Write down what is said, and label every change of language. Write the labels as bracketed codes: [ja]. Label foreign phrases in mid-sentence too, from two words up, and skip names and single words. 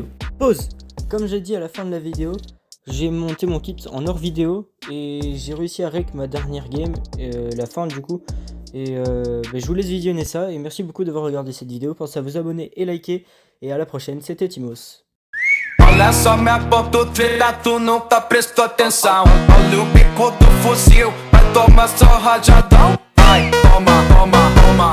[fr] Pause. Comme j'ai dit à la fin de la vidéo, j'ai monté mon kit en hors vidéo et j'ai réussi à rec ma dernière game, la fin du coup. Et je vous laisse visionner ça et merci beaucoup d'avoir regardé cette vidéo. Pensez à vous abonner et liker et à la prochaine, c'était Timos. [pt] Olha só minha ponta treta, tu nunca prestou atenção. Olha o bico do fuzil, vai tomar só rajadão. Vai, toma, toma, toma.